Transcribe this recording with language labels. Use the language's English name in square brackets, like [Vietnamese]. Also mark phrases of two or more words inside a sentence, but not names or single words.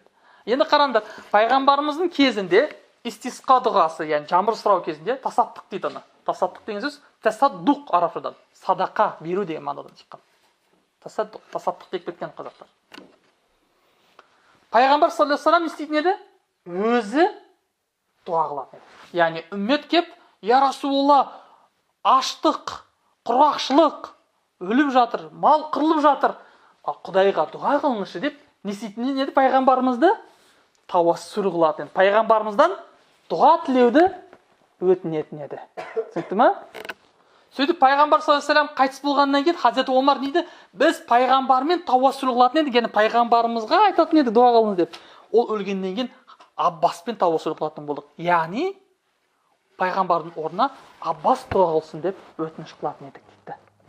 [Kazakh] Енді қараңдар, пайғамбарымыздың кезінде истисқа дұғасы, яғни жаңбыр сұрау кезінде тасаттық дейді оны. Тасаттық деген сөз тасаддуқ арабшадан, садақа беру деген мағынадан шыққан. Тасаттық деп кеткен қазақтар. Пайғамбар [Arabic] صلى الله عليه وسلم [Kazakh] не істейтін еді? Өзі дуа қылатын еді. Яғни үммет кеп, [Arabic] يا رسول الله, [Kazakh] аштық, құрғақшылық, өліп жатыр, мал қырылып жатыр. Құдайға дуа қылыңызшы деп не істейтін еді? Пайғамбарымызды тауассул қылатын. Пайғамбарымыздан дұға тілеуді өтінетін еді. Түсінікті ме? Сөйтіп пайғамбар [Arabic] صلى الله عليه وسلم [Kazakh] қайтыс болғаннан кейін Хазреті Омар дейді, біз пайғамбармен тауассул қылатын едік, яғни пайғамбарымызға айтатын еді дуа қылыңыз деп. Ол өлгеннен кейін Аббаспен тауассул қылатын болдық. Яғни пайғамбардың орнына Аббас дуа қылсын деп өтініш қылатын едік дейді.